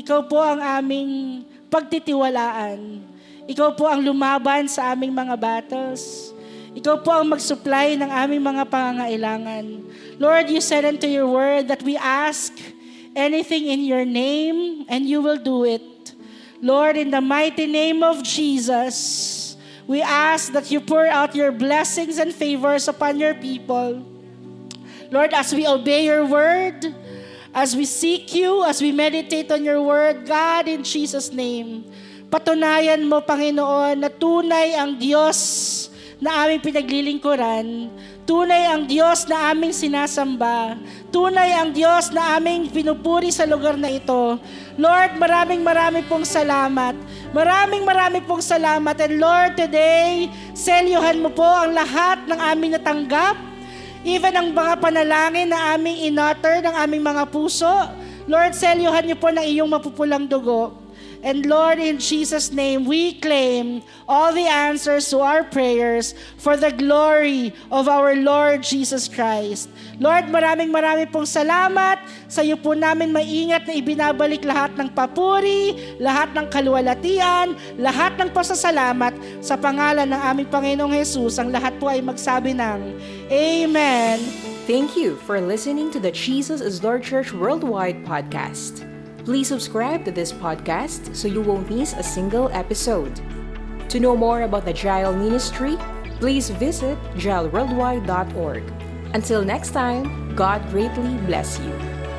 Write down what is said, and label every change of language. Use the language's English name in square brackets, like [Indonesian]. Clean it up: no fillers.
[Filipino] Ikaw po ang aming pagtitiwalaan. Ikaw po ang lumaban sa aming mga battles. Ikaw po ang mag-supply ng aming mga pangangailangan. [English] Lord, you said into your word that we ask anything in your name and you will do it. Lord, in the mighty name of Jesus, we ask that you pour out your blessings and favors upon your people. Lord, as we obey your word, as we seek you, as we meditate on your word, God, in Jesus' name, [Filipino] patunayan mo, Panginoon, na tunay ang Diyos na aming pinaglilingkuran, tunay ang Diyos na aming sinasamba, tunay ang Diyos na aming pinupuri sa lugar na ito. Lord, maraming pong salamat. Maraming pong salamat. [English] And Lord, today, [Filipino] selyuhan mo po ang lahat ng aming natanggap, even ang mga panalangin na aming in-utter ng aming mga puso. Lord, selyuhan niyo po ng iyong mapupulang dugo. [English] And Lord, in Jesus' name, we claim all the answers to our prayers for the glory of our Lord Jesus Christ. [Filipino] Lord, maraming pong salamat. Sa iyo po namin maingat na ibinabalik lahat ng papuri, lahat ng kaluwalhatian, lahat ng pasasalamat sa pangalan ng aming Panginoong Jesus. Ang lahat po ay magsabi ng Amen. [English] Thank you for listening to the Jesus is Lord Church Worldwide podcast. Please subscribe to this podcast so you won't miss a single episode. To know more about the Jael Ministry, please visit jaelworldwide.org. Until next time, God greatly bless you.